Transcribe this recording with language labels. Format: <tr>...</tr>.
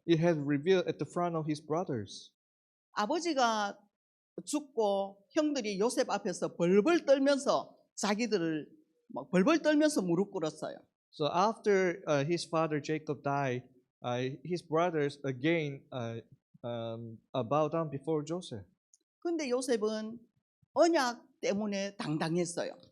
<en>it has revealed at the front of his brothers.</en> <ko>아버지가 죽고 형들이 요셉 앞에서 벌벌 떨면서 자기들을 막 벌벌 떨면서 무릎 꿇었어요.</ko> <en>So after his father Jacob died, his brothers again bowed down before Joseph.</en> <ko>근데 요셉은 언약 때문에 당당했어요.</ko>